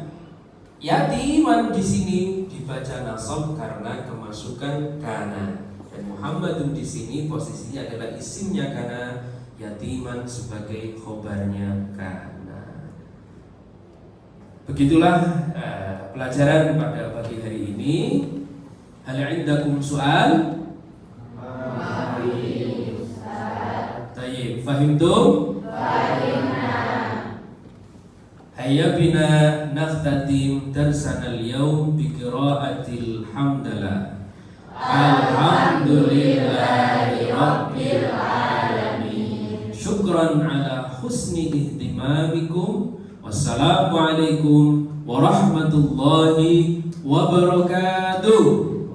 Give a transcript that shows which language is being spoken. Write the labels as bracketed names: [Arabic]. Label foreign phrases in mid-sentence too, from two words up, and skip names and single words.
[Indonesian] Yatiman di sini dibaca nasab karena kemasukan kana, dan Muhammadun di sini posisinya adalah isimnya kana, yatiman sebagai khobarnya kana. Begitulah pelajaran pada pagi hari ini. [Arabic] هل عندكم سؤال? طيب، فهمتم? هيا بنا نختتم درسنا اليوم بقراءة الحمدلة. الحمد لله رب العالمين. شكرا على حسن اهتمامكم. والسلام عليكم ورحمة الله وبركاته.